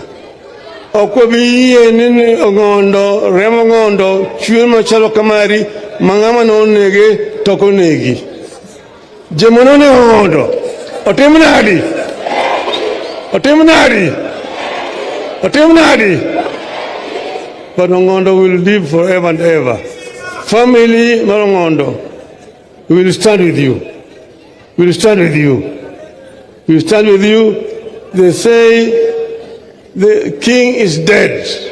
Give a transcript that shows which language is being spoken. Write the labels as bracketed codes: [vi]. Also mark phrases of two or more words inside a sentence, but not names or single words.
[luo] Ok wabi yie ni Ong'ondo, remo Ong'ondo, chwe machalo kamari, ma ng'ama nonege to ok onegi. Joma nonego Ong'ondo, otim nadi. [en] But Ong'ondo will live forever and ever. [luo] Family mar Ong'ondo, [en] we will stand with you. They say the king is dead.